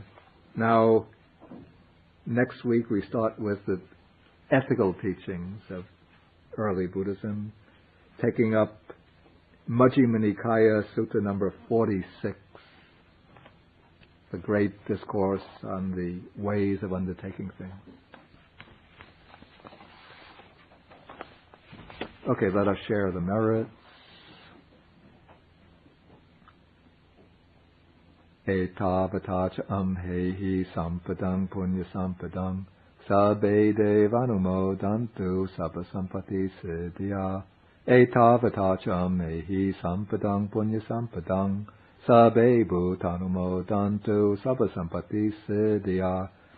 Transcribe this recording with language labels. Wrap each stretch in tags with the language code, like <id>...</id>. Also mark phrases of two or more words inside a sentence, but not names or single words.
<en>Now, next week we start with the ethical teachings of early Buddhism, taking up Majjhima Nikaya Sutta number 46, the great discourse on the ways of undertaking things. Okay, let us share the merits.</en> <pi>Etavata cha amhehi sampadang punya sampadang sabbe devanumodantu sabba sampati siddhya. Etavata cha amhehi sampadang punya sampadang sabbe bhutanumodantu sabba sampati siddhya.</pi>